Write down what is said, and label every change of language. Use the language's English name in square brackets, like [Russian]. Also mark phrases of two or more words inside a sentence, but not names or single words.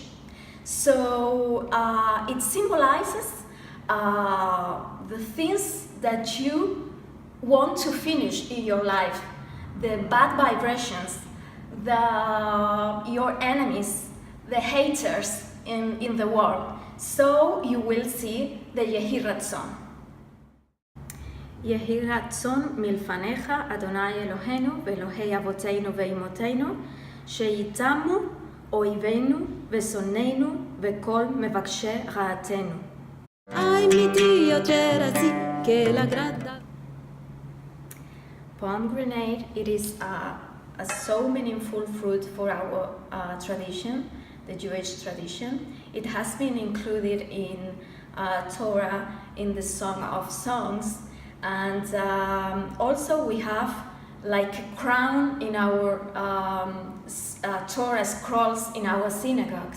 [English] So it symbolizes the things that you want to finish in your life, the bad vibrations, your enemies, the haters in the world. So you will see the Yehi Ratzon. [Hebrew] יהי רצון מלפניך, אדוני אלוהינו ואלוהי אבותינו ואימותינו, שיתמו אויבינו ושונאינו וכל מבקשי רעתנו. [Italian] Ay, mi Dio c'era sì che la grada. [English] Pomegranate, it is a so meaningful fruit for our tradition, the Jewish tradition. It has been included in Torah, in the Song of Songs. And also we have like a crown in our Torah scrolls in our synagogues.